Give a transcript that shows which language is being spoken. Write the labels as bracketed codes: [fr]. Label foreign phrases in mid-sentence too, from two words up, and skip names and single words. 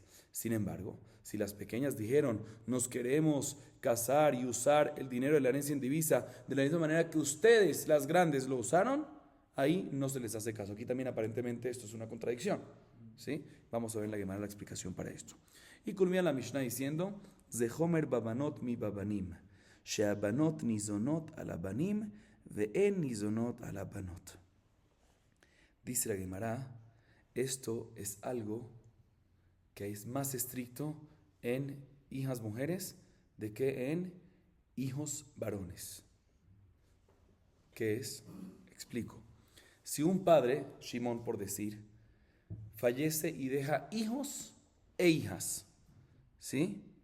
[es] Sin embargo, si las pequeñas dijeron, nos queremos casar y usar el dinero de la herencia indivisa de la misma manera que ustedes, las grandes, lo usaron, ahí no se les hace caso. Aquí también aparentemente esto es una contradicción, ¿sí? Vamos a ver en la Gemara la explicación para esto. Y culmina la Mishnah diciendo, [he] זה חומר בבנות מבבנים, שהבנות ניזונות על הבנים, ואין ניזונות על הבנות. [es] Dice la Gemara, esto es algo que es más estricto en hijas mujeres de que en hijos varones. ¿Qué es? Explico. Si un padre, Shimón por decir, fallece y deja hijos e hijas, ¿sí?